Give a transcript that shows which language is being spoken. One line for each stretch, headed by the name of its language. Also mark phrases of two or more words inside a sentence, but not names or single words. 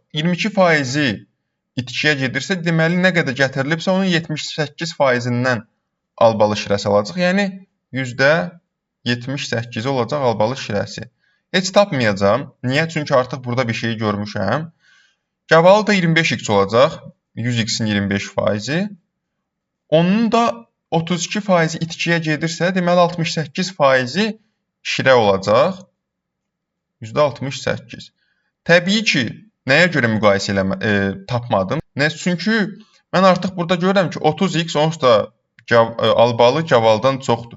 Azerbaijani: 22%-i itkiyə gedirsə, deməli nə qədər gətirilibsə, onun 78%-dən albalı şirəsi alacaq. Yəni %78 olacaq albalı şirəsi. Heç tapmayacağam. Niyə? Çünki artıq burada bir şey görmüşəm. Gavalı da 25x olacaq. 100x-in 25%-i. Onun da 32%-i itkiyə gedirsə, deməli 68%-i şirə olacaq. %68. Təbii ki, nəyə görə müqayisə tapmadım? Çünki mən artıq burada görürəm ki, 30x onsuz da albalı gavaldan çoxdur.